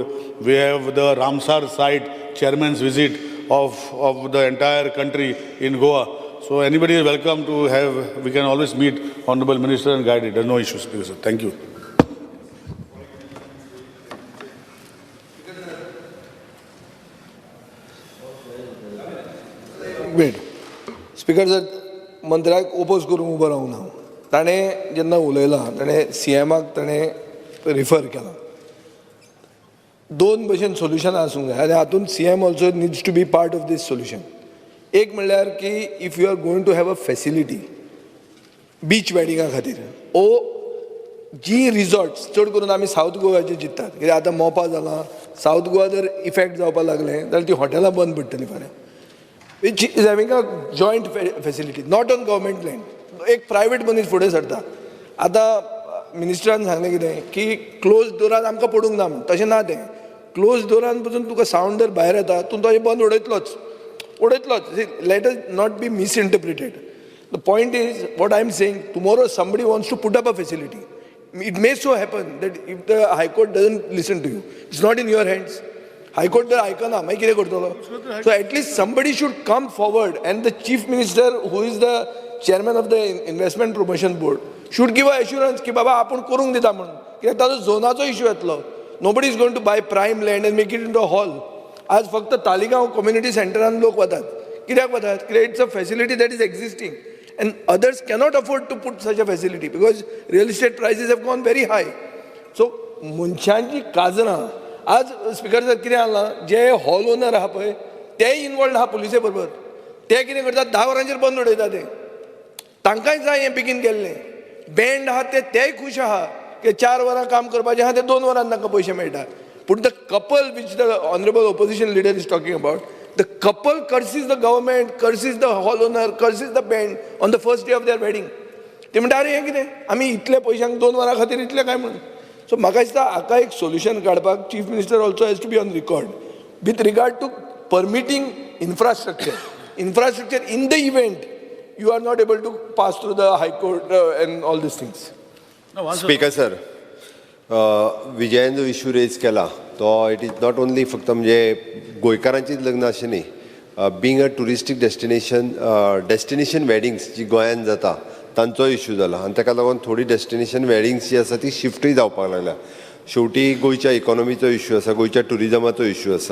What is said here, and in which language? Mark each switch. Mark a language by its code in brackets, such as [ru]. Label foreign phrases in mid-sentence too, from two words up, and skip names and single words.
[en] We have the Ramsar site chairman's visit of the entire country in Goa. So anybody is welcome to have, we can always meet Honorable Minister and guide it. There's no issues. Thank you. [kok] वेट स्पीकर जर मंत्र्याक ओपोज करून उबो रावूंक ना ताणें जेन्ना उलयलां ताणें CMाक ताणें रिफर केलां दोन भशेन सोल्युशन आसूंक जाय आनी हातूंत CM [en] also needs to be part of this solution [kok] एक म्हणल्यार की [en] if you are going to have a facility beach wedding [kok] खातीर ओ जी रिजॉर्ट्स चड करून आमी सावथ गोवाचे चिंततात कित्याक आतां मोपा जालां सावथ गोवा जर इफेक्ट जावपाक लागलें जाल्यार ती हॉटेलां बंद पडटलीं फाल्यां [en] which is having a joint facility, not on government land. [kok] एक प्रायवेट मनीस फुडें सरता आतां मिनिस्टरान सांगलें कितें की क्लोज डोरान आमकां पडूंक ना म्हण तशें ना तें क्लोज डोरान पसून तुका सावंड जर भायर येता तूं तशें बंद उडयतलोच [en] let us not be misinterpreted the point is what I am saying tomorrow somebody wants to put up a facility it may so happen that if the High Court doesn't listen to you it's not in your hands High Court जर [kok] आयकना मागीर कितें करतलो [en] so at least somebody should come forward and the Chief Minister who is the chairman of the Investment Promotion Board should give an assurance [kok] की बाबा आपूण करूंक दिता म्हणून कित्याक ताजो झोनाचो इश्यू येतलो [en] nobody is going to buy prime land and make it into a hall [kok] आज फक्त तालिगांव कम्युनिटी सेंटरान लोक वतात कित्याक वतात कित्याक [en] it's a facility that is existing and others cannot afford to put such a facility because real estate prices have gone very high सो [kok] मनशांची काजरां आज स्पीकर सर कितें जालां जे हॉल ओनर आहा पळय तेय इनवॉल्ड आहा पुलिसे बरोबर ते कितें करतात 10 वरांचेर बंद उडयता ते तांकांय जाय हें बेगीन केल्लें बँड आहा तेय खूश आहा की 4 वरां काम करपाचें आहा ते 2 वरांत तांकां पयशे मेळटा पूण [en] the couple which the Honourable Opposition Leader is talking about the couple curses the government curses the hall owner curses the band on the first day of their wedding [kok] ते म्हणटा अरे हें कितें आमी इतल्या पयशांक 2 वरां खातीर इतलें काय म्हणून सो म्हाका दिसता हाका एक सोल्युशन काडपाक [en] Chief Minister also has to be on record with regard to permitting infrastructure in the event you are not able to pass through the High Court and all these things [kok] स्पीकर सर विजयान जो इश्यू रेज केला तो [en] it is not only [kok] फक्त म्हणजे गोंयकारांचीच लग्न अशें न्ही [en] being a touristic destination weddings [kok] जी गोंयांत जाता तांचो इश्यू जाला आनी ताका लागून थोडी [en] destination weddings [kok] जी आसा ती शिफ्टूय जावपाक लागल्या शेवटी गोंयच्या इकॉनॉमीचो इश्यू आसा गोंयच्या टुरिजमाचो इश्यू आसा